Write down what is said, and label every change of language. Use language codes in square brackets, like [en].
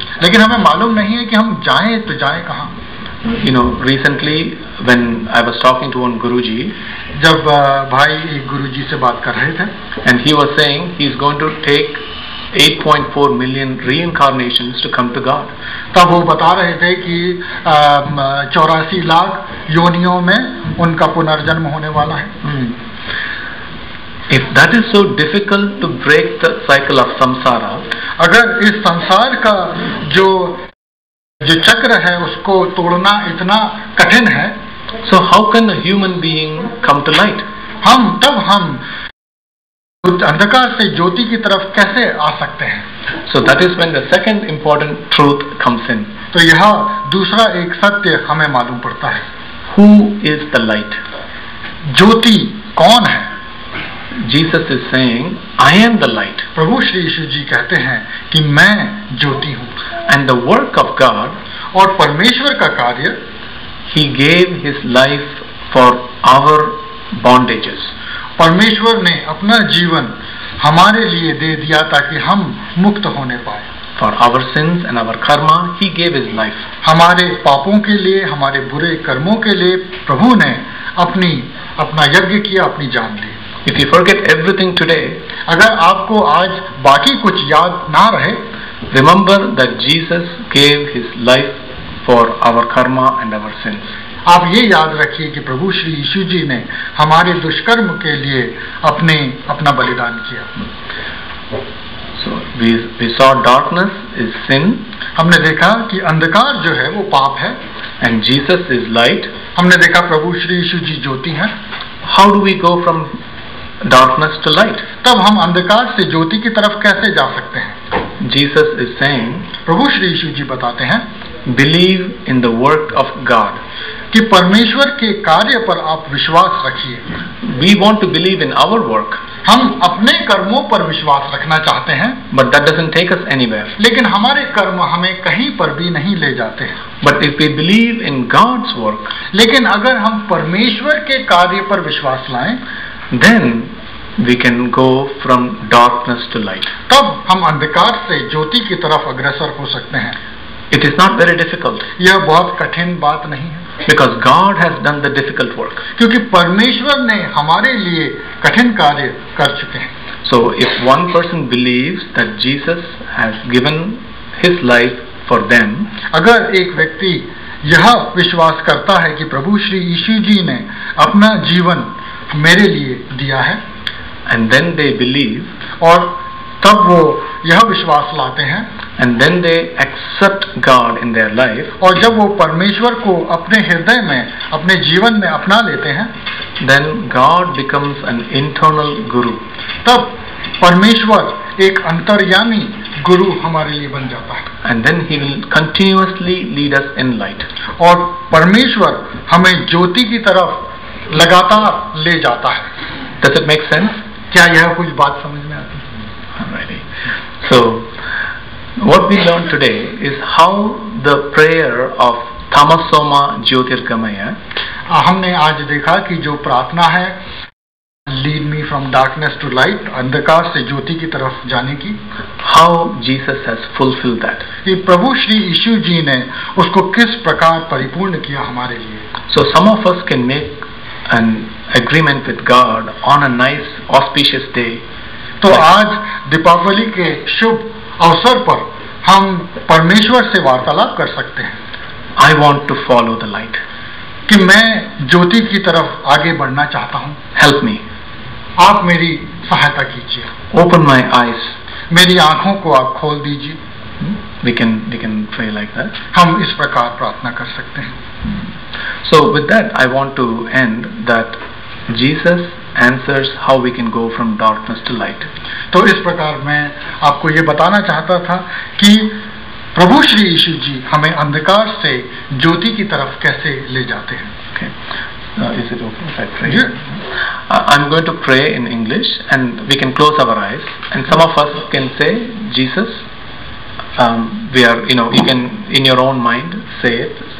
[hi] लेकिन हमें मालूम नहीं है कि हम जाएं तो जाएं कहाँ. [en] You know, recently when I was talking to one Guruji, [hi] जब भाई एक गुरुजी से बात कर रहे थे, [en] and he was saying he is going to take 8.4 million reincarnations to come to God. [hi] तब वो बता रहे थे कि 84 लाख योनियों में उनका पुनर्जन्म होने वाला है. [en] If that is so difficult to break the cycle of samsara, [hi] अगर इस संसार का जो चक्र है उसको तोड़ना इतना कठिन है, [en] so how can a human being come to light? [hi] हम अंधकार से ज्योति की तरफ कैसे आ सकते हैं? [en] So that is when the second important truth comes in. [hi] तो यह दूसरा एक सत्य हमें मालूम पड़ता है. [en] Who is the light? [hi] ज्योति कौन है? [en] Jesus is saying, I am the light. [hi] प्रभु श्री यीशु जी कहते हैं कि मैं ज्योति हूँ. [en] And the work of God, [hi] और परमेश्वर का कार्य, [en] He gave His life for our bondages. [hi] परमेश्वर ने अपना जीवन हमारे लिए दे दिया ताकि हम मुक्त होने पाए. [en] For our sins and our karma, He gave His life. [hi] हमारे पापों के लिए, हमारे बुरे कर्मों के लिए प्रभु ने अपना यज्ञ किया, अपनी जान दी. [en] If you forget everything today, [hi] अगर आपको आज बाकी कुछ याद ना रहे, [en] remember that Jesus gave His life for our karma and our sins. [hi] आप ये याद रखिए कि प्रभु श्री यीशु जी ने हमारे दुष्कर्म के लिए अपना बलिदान किया. [en] So we saw darkness is sin. [hi] हमने देखा कि अंधकार जो है वो पाप है. [en] And Jesus is light. [hi] हमने देखा प्रभु श्री यीशु जी ज्योति हैं. [en] How do we go from darkness to light? [hi] तब हम अंधकार से ज्योति की तरफ कैसे जा सकते हैं? [en] Jesus is saying, [hi] प्रभु श्री यीशु जी बताते हैं, [en] believe in the work of God. [hi] कि परमेश्वर के कार्य पर आप विश्वास रखिए. [en] We want to believe in our work. [hi] हम अपने कर्मों पर विश्वास रखना चाहते हैं, [en] but that doesn't take us anywhere. [hi] लेकिन हमारे कर्म हमें कहीं पर भी नहीं ले जाते हैं. [en] But if we believe in God's work, [hi] लेकिन अगर हम परमेश्वर के कार्य पर विश्वास लाएं, [en] then we can go from darkness to light. [hi] तब हम अंधकार से ज्योति की तरफ अग्रसर हो सकते हैं. [en] It is not very difficult. [hi] यह बहुत कठिन बात नहीं है. [en] Because God has done the difficult work. [hi] क्योंकि परमेश्वर ने हमारे लिए कठिन कार्य कर चुके हैं. [en] So if one person believes that Jesus has given His life for them, [hi] अगर एक व्यक्ति यह विश्वास करता है कि प्रभु श्री यीशु जी ने अपना जीवन मेरे लिए दिया है, [en] and then they believe, [hi] और तब वो यह विश्वास लाते हैं, [en] and then they accept God in their life, [hi] और जब वो परमेश्वर को अपने हृदय में, अपने जीवन में अपना लेते हैं, [en] then God becomes an internal guru. [hi] तब परमेश्वर एक अंतर्यामी गुरु हमारे लिए बन जाता है. [en] And then He will continuously lead us in light. [hi] और परमेश्वर हमें ज्योति की तरफ लगातार ले जाता है. [en] Does it make sense? [hi] क्या यह कुछ बात समझ में आती है? [en] Alrighty. So what we learned today is how the prayer of [sa] Tamasoma Jyotirgamaya, [hi] हमने आज देखा कि जो प्रार्थना है [en] lead me from darkness to light, [hi] अंधकार से ज्योति की तरफ जाने की, [en] how Jesus has fulfilled that. [hi] कि प्रभु श्री यीशु जी ने उसको किस प्रकार परिपूर्ण किया हमारे लिए. [en] So some of us can make an agreement with God on a nice auspicious day. [hi] तो आज दीपावली के शुभ अवसर पर हम परमेश्वर से वार्तालाप कर सकते हैं. [en] I want to follow the light. [hi] कि मैं ज्योति की तरफ आगे बढ़ना चाहता हूँ. [en] Help me. [hi] आप मेरी सहायता कीजिए. [en] Open my eyes. [hi] मेरी आंखों को आप खोल दीजिए. [en] We can pray like that. [hi] हम इस प्रकार प्रार्थना कर सकते हैं. [en] So with that, I want to end that Jesus answers how we can go from darkness to light. [hi] तो इस प्रकार मैं आपको ये बताना चाहता था कि प्रभु श्री यीशु जी हमें अंधकार से ज्योति की तरफ कैसे ले जाते हैं. [en] Okay. Is it okay if I pray? Yeah. I'm going to pray in English, and we can close our eyes. And some of us can say, Jesus, we are, you can in your own mind say it.